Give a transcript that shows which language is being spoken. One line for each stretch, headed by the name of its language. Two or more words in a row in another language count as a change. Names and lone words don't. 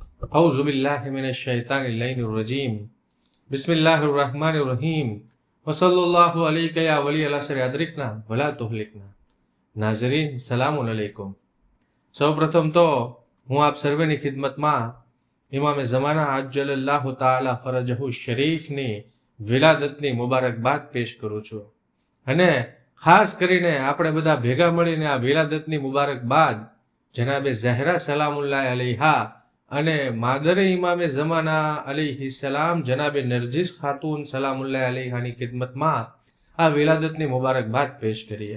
Arabic: أعوذ بالله من الشيطان الرجيم بسم الله الرحمن الرحيم وصلى الله عليك يا ولي العصر أدركنا ولا تهلكنا. नाज़रीन, سلام عليكم.
Gujarati: સૌપ્રથમ તો હું આપ સર્વેની ખિદમતમાં ઇમામે ઝમાના
Arabic: અજ્જલલ્લાહુ તાલા ફરજહુ
Gujarati: શરીફની વિલાદતની મુબારકબાદ પેશ કરું છું અને ખાસ કરીને આપણે બધા ભેગા મળીને આ વિલાદતની મુબારકબાદ જનાબે ઝહરા
Arabic: સલામુલ્લાહ અલૈહા
Gujarati: અને માદરે ઇમામે ઝમાના
Arabic: અલૈહિ સલામ
Gujarati: જનાબે નરજિસ ખાતુન
Arabic: સલામુલ્લાહ અલૈહાની
Gujarati: ખિદમતમાં આ વિલાદતની મુબારકબાદ પેશ કરીએ।